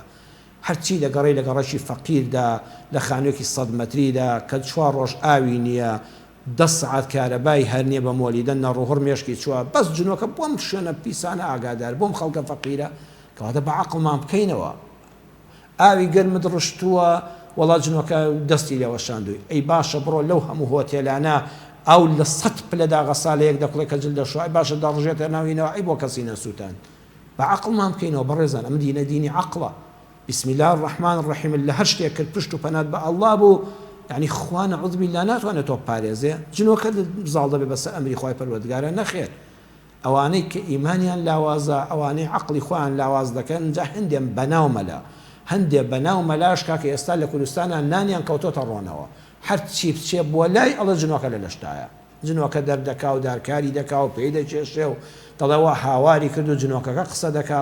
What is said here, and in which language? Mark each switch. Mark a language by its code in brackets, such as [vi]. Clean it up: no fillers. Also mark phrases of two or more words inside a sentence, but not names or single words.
[ckb] هەرچی دەگەڕی لە گەڕەشی فەقیردا لە خانوویەکی 100 مەتریدا کە 4 ڕۆژ ئاوی نییە، 10 سعات کارەبای هەر نییە بە مۆلیدە نەڕۆهڕ مێشکی چووە، بەس جنۆکە بۆم شوێنە پیسانە ئاگادار بۆم خەڵکە فەقیرە کەواتە بە عەقڵمان بکەینەوە. ئاوی گەرمت ڕشتووە وەڵا جنۆکە دەستی لێوەشاندووی، ئەی باشە بڕۆ لەو هەموو هۆتێلانە ئەو لە 100 پلەدا غەسالەیەک دەکڵێ کە جل دەشوە، ئەی باشە دەڕژێتە ناوینەوە، ئەی بۆ کەسی نەسووتان. بە عەقڵمان بکەینەوە بەڕێزان، ئەمە دینە دینی عەقڵە. [ar] بسم الله الرحمن الرحیم [ckb] لە هەر شتێک کرد پشت و پەنات بە ئەڵڵا بوو، یعنی خوا [ar] نەعوذ بالله [ckb] ناتوانێت تۆ پارێزێ. جنۆکە زاڵ دەبێ بەسەر ئەمری خوای پەروەردگارە نەخێر. ئەوانەی کە ئیمانیان لاوازە، ئەوانەی عەقڵی خۆیان لاواز دەکەن، جا هەندێک بەناو مەلا، هەندێک بەناو مەلاش کاکە ئێستا لە کوردستانە نانیان کەوتۆتە ڕۆنەوە، هەر چی بچێ بۆ لای ئەڵە جنۆکە لە لەشتایە، جنۆکە دەردەکا و دارکاری دەکا و پێی دەچێشێ و دەڵێەوە هاواری کرد و جنۆکەکە قسە دەکا.